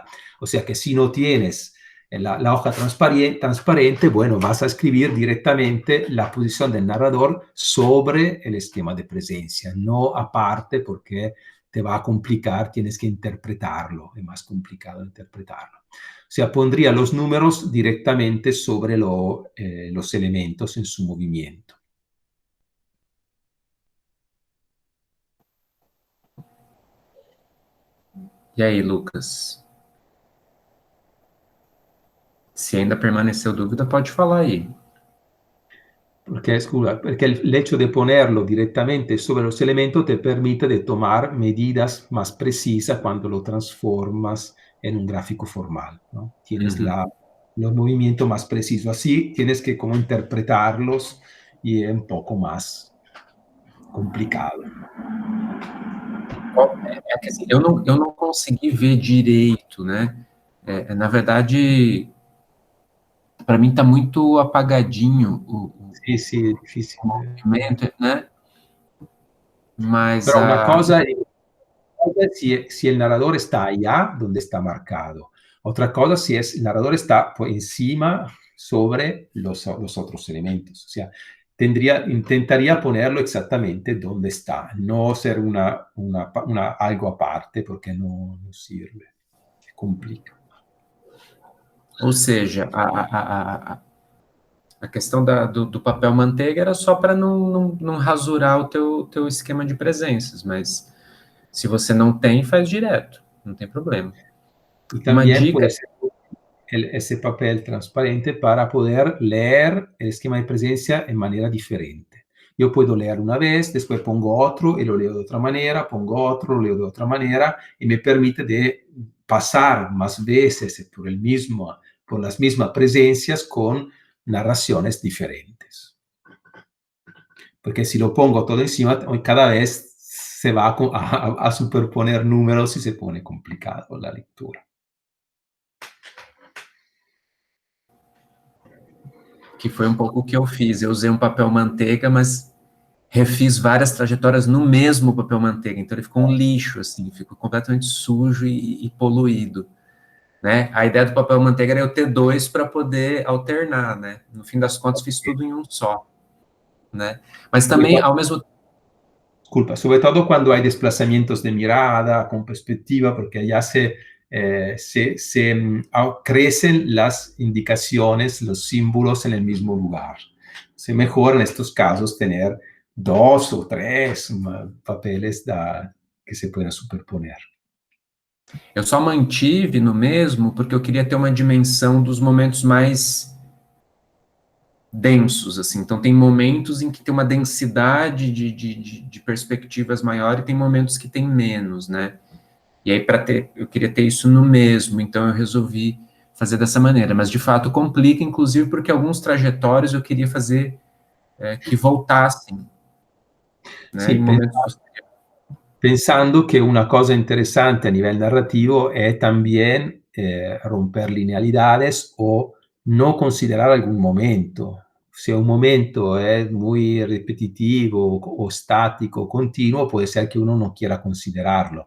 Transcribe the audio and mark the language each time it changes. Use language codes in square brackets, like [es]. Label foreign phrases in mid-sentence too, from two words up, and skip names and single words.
[es] O sea que si no tienes la hoja transparente, bueno, vas a escribir directamente la posición del narrador sobre el esquema de presencia, no aparte porque te va a complicar, tienes que interpretarlo, es más complicado interpretarlo. O sea, pondría los números directamente sobre los elementos en su movimiento. [pt] E aí, Lucas? Se ainda permaneceu dúvida, pode falar aí. [es] Porque el hecho de ponerlo directamente sobre los elementos te permite de tomar medidas más precisas cuando lo transformas en un gráfico formal, ¿no? Tienes los movimientos más precisos. Así tienes que como interpretarlos y es un poco más complicado. [pt] É que assim, eu não consegui ver direito, né? Na verdade, para mim está muito apagadinho [es] Sí, es difícil. [pt] movimento, né? Mas [es] Pero una cosa es si el narrador está allá donde está marcado. Otra cosa si el narrador está por encima sobre los otros elementos. O sea, intentaría ponerlo exactamente donde está, no ser algo aparte, porque no sirve, se complica. [pt] Ou seja, a questão do papel manteiga era só para não rasurar o teu esquema de presenças, mas se você não tem, faz direto, não tem problema. [es] Y también puede ser ese papel transparente para poder leer el esquema de presencia en manera diferente. Yo puedo leer una vez, después pongo otro y lo leo de otra manera, pongo otro, lo leo de otra manera, y me permite de pasar más veces por las mismas presencias con narraciones diferentes. Porque si lo pongo todo encima, cada vez se va a superponer números y se pone complicado la lectura. [pt] Que foi um pouco o que eu fiz. Eu usei um papel manteiga, mas refiz várias trajetórias no mesmo papel manteiga. Então ele ficou um lixo, assim, ficou completamente sujo e poluído, né? A ideia do papel manteiga era eu ter dois para poder alternar, né? No fim das contas, fiz tudo em um só, né? Mas também, ao mesmo tempo... [es] Disculpa, sobre todo cuando hay desplazamientos de mirada, con perspectiva, porque ya crecen las indicaciones, los símbolos en el mismo lugar. Es mejor en estos casos tener 2 o 3 papeles que se puedan superponer. [pt] Eu só mantive no mesmo porque eu queria ter uma dimensão dos momentos mais densos, assim. Então tem momentos em que tem uma densidade de perspectivas maior e tem momentos que tem menos, né? E aí eu queria ter isso no mesmo, então eu resolvi fazer dessa maneira, mas de fato complica, inclusive porque alguns trajetórios eu queria fazer que voltassem, né? [es] Sí, pensando que una cosa interesante a nivel narrativo es también romper linealidades o no considerar algún momento. Si un momento es muy repetitivo o estático, continuo, puede ser que uno no quiera considerarlo.